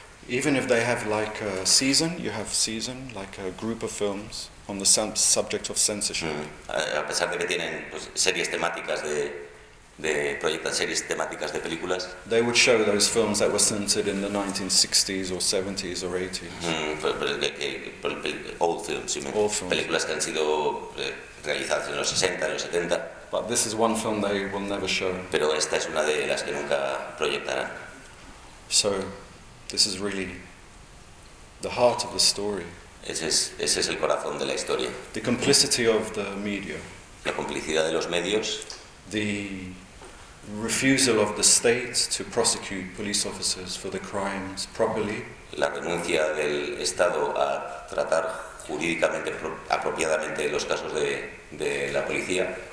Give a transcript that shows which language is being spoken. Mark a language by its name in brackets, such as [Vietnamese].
[English] Even if they have like a season, you have season, like a group of films on the subject of censorship. [Spanish] A pesar de que tienen pues, series temáticas de proyectan series temáticas de películas. [English] They would show those films that were censored in the 1960s or 70s or 80s. Old films, you mean? Old films. [Spanish] Películas que han sido realizadas en los 60, en los 70. [English] But this is one film they will never show. [Spanish] Pero esta es una de las que nunca proyectarán. [English] So. This is really the heart of the story. [Spanish] Ese es el corazón de la historia. [English] The complicity of the media. [Spanish] La complicidad de los medios. [English] The refusal of the state to prosecute police officers for the crimes properly. [Spanish] La renuncia del Estado a tratar jurídicamente apropiadamente los casos de la policía.